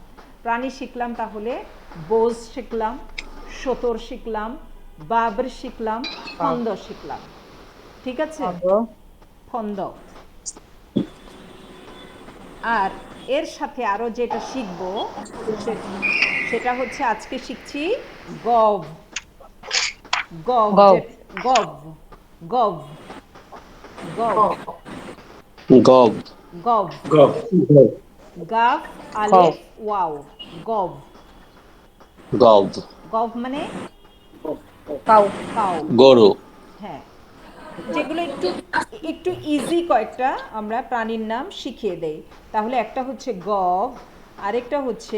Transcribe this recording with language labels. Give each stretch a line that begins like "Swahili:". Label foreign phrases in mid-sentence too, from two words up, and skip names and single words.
Bangla: প্রাণী শিখলাম তাহলে বোজ শিখলাম, সতর শিখলাম, বাবর শিখলাম, ফন্দ শিখলাম, ঠিক আছে? ফন্দ। আর এর সাথে আরো যেটা শিখবো সেটা হচ্ছে আজকে শিখছি গভ, গভ, গভ, গভ, গভ, গব, গভ, গব,
Persian: گاف الف واو، گاو.
Bangla: গব, গভ মানে काऊ, কাউ, গরু, হ্যাঁ। যেগুলো একটু একটু ইজি কয়েকটা আমরা প্রাণীর নাম শিখিয়ে দেই। তাহলে একটা হচ্ছে গভ, আরেকটা হচ্ছে